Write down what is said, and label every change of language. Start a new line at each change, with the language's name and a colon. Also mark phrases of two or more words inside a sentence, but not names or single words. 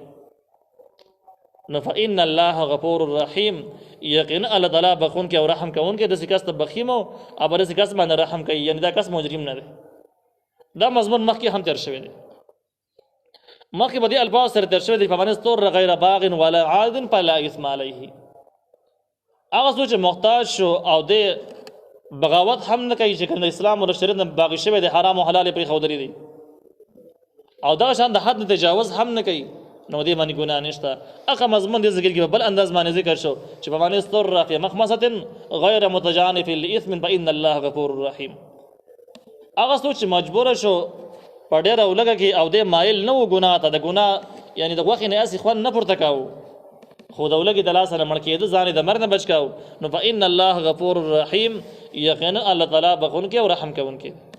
Pashto: نو
Arabic: فإن الله غفور رحیم،
Pashto: یقینا الله تعالی بخون کې او رحم کوونکی، داسې کس ته بخیم او داسې کس باندې رحم کوي، یعنی دا کس مجرم نه دی. دا مضمون مخکې هم تیر شوی دی، مخکې به دې الفاظ سره تیر شوی دی،
Arabic: فمن اضطر غیر باغ ولا عاد فلا اثم علیه.
Pashto: هغه څوک چې محتاج شو او دې بغاوت هم نه کوي، چې د اسلام او شریعت نه باغی شوی دی، حرام او حلال یې پرېښودلي دي، او دغه شان د حد نه تجاوز هم نه کوي، نو دې باندې ګناه نشته. هغه مضمون دې ذکر کې بل انداز باندې ذکر شو چې
Arabic: فمن اضطر فی مخمصة غیر متجانف لإثم فإن الله غفور رحیم.
Pashto: هغه څوک چې مجبور شو په ډېره اولګه کې او دې مایل نه و ګناه ته، د ګناه یعنی د غوښې نه هسې خوند نه پورته کوو، خو د اولګې د لاسه نه مړ کېده، ځان یې د مرګ نه بچ کوو، نو
Arabic: فإن الله غفور رحیم،
Pashto: یقینا الله تعالی بخونکی او رحم کوونکی.